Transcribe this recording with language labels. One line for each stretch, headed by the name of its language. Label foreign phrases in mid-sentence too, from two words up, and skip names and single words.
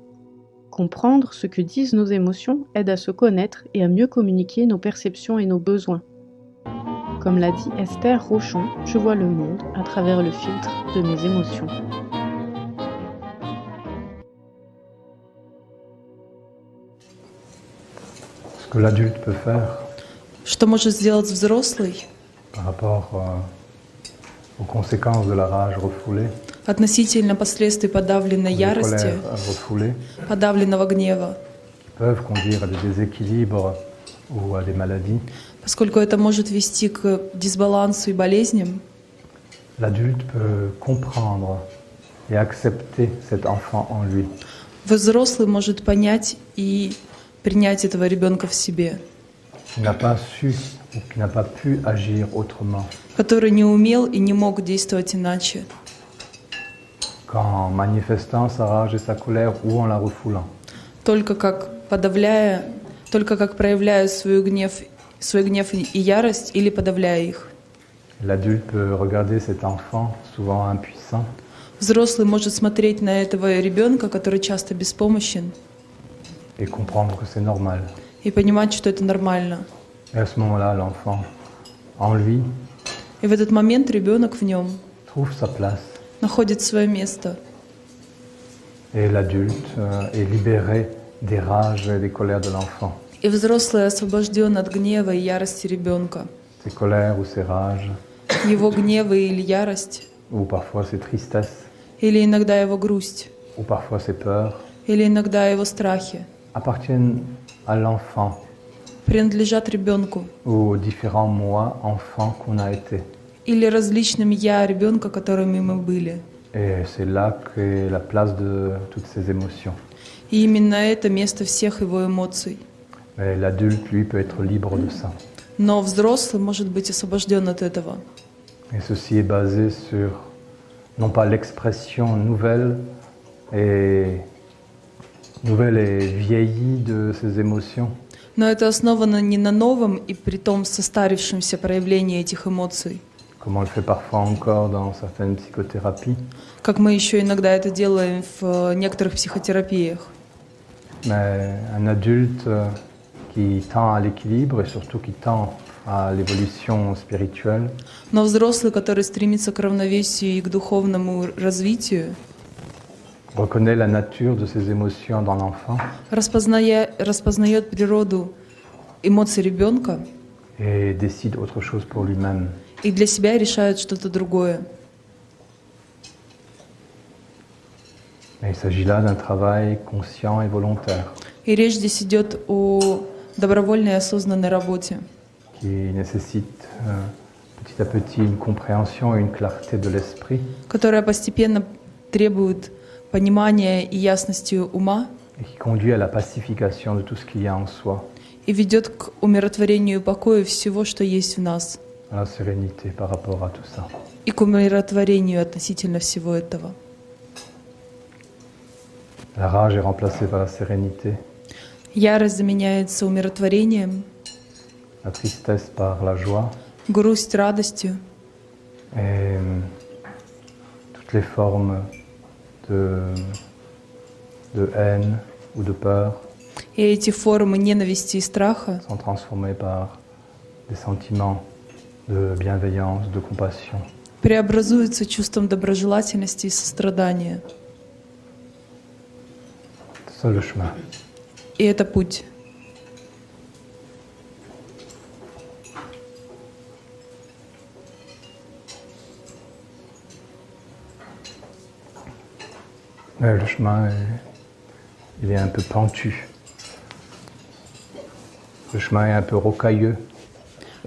French: Comprendre ce que disent nos émotions aide à se connaître et à mieux communiquer nos perceptions et nos besoins. Comme l'a dit Esther Rochon, je vois le monde à travers le filtre de mes émotions. Ce que l'adulte peut faire
Russian: Что может сделать взрослый
French: par rapport aux conséquences de la rage refoulée,
Russian: относительно последствий подавленной
French: des
Russian: ярости,
French: colères refoulées,
Russian: подавленного гнева,
French: qui peuvent conduire à des déséquilibres ou à des maladies.
Russian: поскольку это может вести к дисбалансу и болезням,
French: L'adulte peut comprendre et accepter cet enfant en lui,
Russian: взрослый может понять и принять этого ребенка в себе,
French: qui n'a pas su ou qui n'a pas pu agir autrement,
Russian: который не умел и не мог действовать иначе,
French: qu'en manifestant sa rage et sa colère ou en la refoulant.
Russian: только как проявляя свой гнев и ярость или подавляя их.
French: L'adulte peut regarder cet enfant, souvent impuissant,
Russian: Взрослый может смотреть на этого ребенка, который часто беспомощен,
French: et comprendre que c'est normal.
Russian: и понимать, что это нормально.
French: Et à ce moment-là, l'enfant, en lui,
Russian: И в этот момент ребенок в нем
French: trouve sa place.
Russian: находит свое место.
French: Et l'adulte est libéré des rages et des colères de l'enfant.
Russian: И взрослый освобожден от гнева и ярости ребенка.
French: Ses colères ou ses rages,
Russian: Его гнева или ярость,
French: ou parfois ses tristesses,
Russian: или иногда его грусть,
French: ou parfois ses peurs,
Russian: или иногда его страхи
French: appartiennent à l'enfant
Russian: принадлежат ребенку
French: ou aux différents moi enfants qu'on a été.
Russian: или различным «я» ребенка, которыми мы были.
French: Et c'est là qu'est la place de toutes ces émotions.
Russian: И именно это место всех его эмоций.
French: Mais l'adulte, lui, peut être libre de ça.
Russian: Но взрослый может быть освобожден от этого.
French: Et ceci est basé sur, non pas l'expression nouvelle et nouvelle et vieillie de ses émotions.
Russian: Но это основано не на новом и притом состарившемся проявлении этих эмоций,
French: Comme on le fait parfois encore dans certaines psychothérapies.
Russian: как мы еще иногда это делаем в некоторых психотерапиях.
French: Mais un adulte qui tend à l'équilibre et surtout qui tend à l'évolution spirituelle,
Russian: Но взрослый, который стремится к равновесию и к духовному развитию,
French: reconnaît la nature de ses émotions dans l'enfant
Russian: распознает природу эмоций ребенка
French: et décide autre chose pour lui-même.
Russian: и для себя решает что-то другое.
French: Et il s'agit là d'un travail conscient et volontaire
Russian: И речь здесь идет о добровольной и осознанной работе,
French: qui nécessite petit à petit une compréhension et une clarté de l'esprit
Russian: которая постепенно требует понимания и ясности ума
French: et qui conduit à la pacification de tout ce qu'il y a en soi,
Russian: и ведет к умиротворению и покою всего, что есть в нас,
French: à la sérénité par rapport à tout ça.
Russian: и к умиротворению относительно всего этого.
French: La rage est remplacée par la sérénité,
Russian: Ярость заменяется умиротворением,
French: la tristesse par la joie
Russian: грусть радостью,
French: et toutes les formes de haine ou de peur
Russian: и эти формы ненависти и страха
French: sont transformées par des sentiments de bienveillance, de compassion.
Russian: преобразуются чувством доброжелательности и сострадания.
French: C'est ça le chemin.
Russian: И это путь.
French: Le chemin, il est un peu pentu. Le chemin est un peu rocailleux et